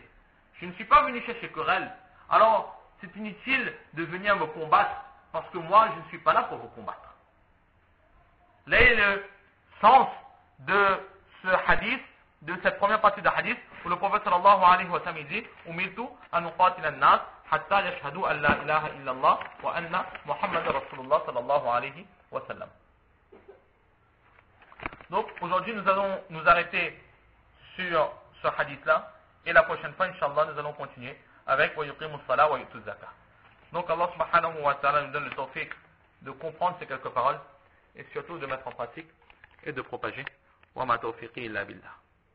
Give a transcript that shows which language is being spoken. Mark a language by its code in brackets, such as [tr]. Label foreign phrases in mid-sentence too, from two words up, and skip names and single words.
[fr] Je ne suis pas venu chercher querelle. Alors, c'est inutile de venir me combattre, parce que moi, je ne suis pas là pour vous combattre. Là est le sens de ce hadith, de cette première partie de hadith, où le prophète [ar] صلى الله عليه وسلم [fr] dit [ar] أمرت أن أقاتل الناس حتى يشهدوا أن لا إله إلا الله وأن محمدا رسول الله صلى الله عليه وسلم. [fr] Donc aujourd'hui nous allons nous arrêter sur ce hadith-là, et la prochaine fois, Inch'Allah, nous allons continuer avec [ar] ويقيموا الصلاة ويؤتوا الزكاة. [fr] Donc Allah [ar] سبحانه وتعالى [fr] nous donne le tawfiq de comprendre ces quelques paroles, et surtout de mettre en pratique et de propager. [ar] وما توفيقي إلا بالله.